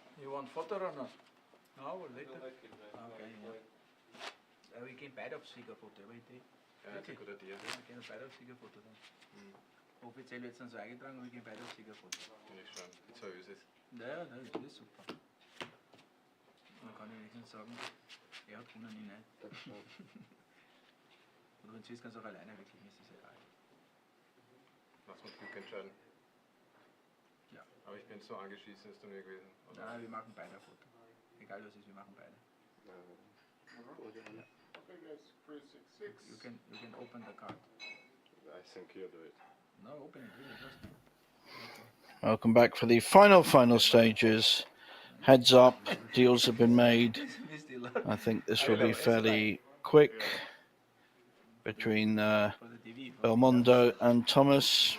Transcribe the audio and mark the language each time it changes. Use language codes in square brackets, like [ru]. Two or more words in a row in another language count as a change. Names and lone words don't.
[en] you want photo or not? Now or later? Okay, ja. We can [nl] beide op Siegerfoto, weet je? [de] Ja, das ist eine gute Idee. [nl] We kunnen beide op Siegerfoto dan. [de] Offiziell wird es dann so eingetragen, aber wir gehen beide auf Siegerfoto. Finde ich schön. Die zwei Ösis. Ja, das ist super. Man kann ja wenigstens sagen, er hat gewonnen, ich nicht. Oder wenn du siehst, kannst du auch alleine wirklich, ist das egal. Lass uns Glück entscheiden. Ja. Aber ich bin so angeschissen, ist Turnier gewesen. Oder? Nein, wir machen beide ein Foto. Egal was ist, wir machen beide. [en] Okay, guys, 366. You can open the card. I think you do it. No, open it really, trust me. Welcome back for the final stages. Heads up, deals have been made. I think this will be fairly quick between Belmondo and Thomas.